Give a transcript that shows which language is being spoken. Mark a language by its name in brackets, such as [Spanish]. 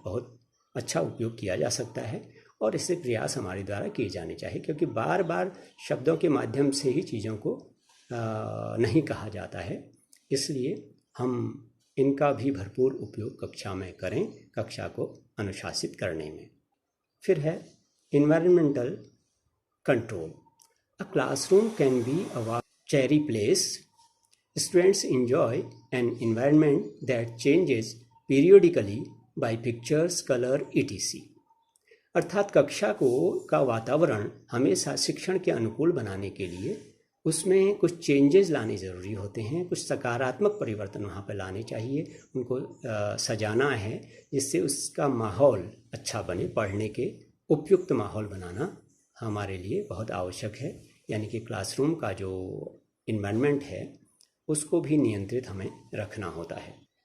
[Hindi] बहुत अच्छा उपयोग किया जा सकता है और इससे प्रयास हमारे द्वारा किए जाने चाहिए, क्योंकि बार बार शब्दों के माध्यम से ही चीज़ों को नहीं कहा जाता है। इसलिए हम इनका भी भरपूर उपयोग कक्षा में करें, कक्षा को अनुशासित करने में। फिर है environmental control. [English] A classroom can be a cherry place. Students enjoy an environment that changes periodically by pictures, color, etc. [Hindi] अर्थात कक्षा का वातावरण हमेशा शिक्षण के अनुकूल बनाने के लिए उसमें कुछ चेंजेस लाने ज़रूरी होते हैं, कुछ सकारात्मक परिवर्तन वहाँ पर लाने चाहिए, उनको सजाना है जिससे उसका माहौल अच्छा बने। पढ़ने के उपयुक्त माहौल बनाना हमारे लिए बहुत आवश्यक है, यानी कि क्लासरूम का जो इन्वायरमेंट है उसको भी नियंत्रित हमें रखना होता है।